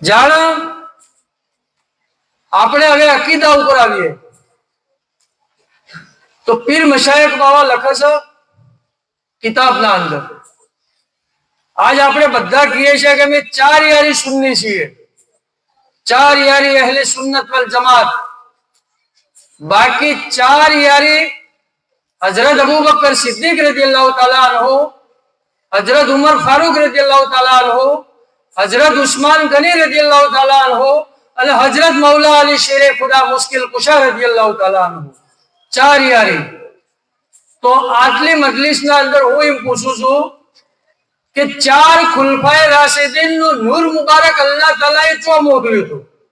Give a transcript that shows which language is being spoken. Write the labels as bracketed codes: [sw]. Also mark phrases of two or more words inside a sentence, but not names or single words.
[gu] જાણ આપણે હવે અકીદા ઉપર આવીએ તો પીર મશાયખ બાવા લખે છે કિતાબના અંદર, આજ આપણે બધા કહીએ છીએ કે અમે 4 યારી સુન્ની છીએ, 4 યારી [ar] أهل السنة والجماعة, [gu] બાકી 4 યારી हजरत अबू बकर सिद्दीक [ar] رضي الله تعالى عنه, [gu] हजरत उमर फारूक [ar] رضي الله تعالى عنه, [gu] हजरत उस्मान गनी [ar] رضي الله تعالى عنه [gu] અને હજરત મૌલા અલી શેરે ખુદા મુશ્કિલ કુશા [ar] رضي الله تعالى عنه, [gu] 4 યારી. તો આટલી મજલિસના અંદર હું એમ પૂછું છું કે 4 ખુલફાએ રાશિદીન નું નૂર મુબારક અલ્લાહ તાલાએ ચો મોકલ્યું હતું.